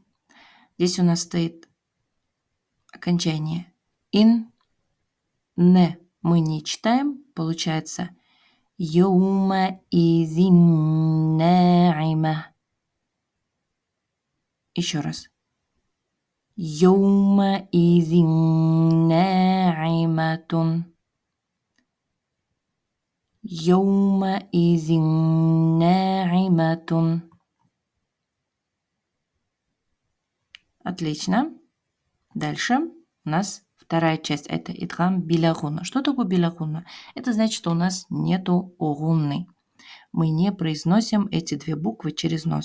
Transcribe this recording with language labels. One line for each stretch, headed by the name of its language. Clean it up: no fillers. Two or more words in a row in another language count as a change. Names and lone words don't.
Russian: Здесь у нас стоит окончание ин, не мы не читаем, получается
Arabic: يومئذ ناعمة.
Russian: Еще раз.
Arabic: يومئذ ناعمة. يومئذ ناعمة.
Russian: Отлично. Дальше у нас вторая часть. Это
Arabic: إدغام بلا غنة.
Russian: Что такое билагуна? Это значит, что у нас нету гунны. Мы не произносим эти две буквы через нос.